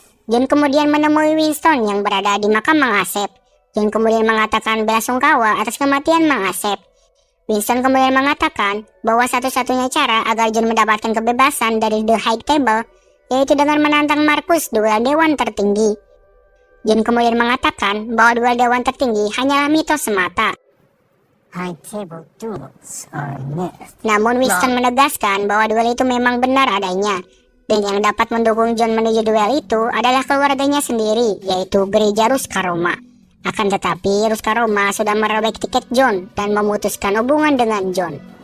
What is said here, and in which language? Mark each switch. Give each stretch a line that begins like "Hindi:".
Indonesian: John kemudian menemui Winston yang berada di makam Mang Asep. John kemudian mengatakan belasungkawa atas kematian Mang Asep. Winston kemudian mengatakan bahwa satu-satunya cara agar John mendapatkan kebebasan dari The High Table yaitu dengan menantang Markus duel dewan tertinggi. John kemudian mengatakan bahwa duel dewan tertinggi hanyalah mitos semata.
English: High table duels are a myth.
Indonesian: Namun Winston menegaskan bahwa duel itu memang benar adanya. Dan yang dapat mendukung John menuju duel itu adalah keluarganya sendiri, yaitu gereja Ruskaroma. Akan tetapi Ruskaroma sudah merobek tiket John dan memutuskan hubungan dengan John.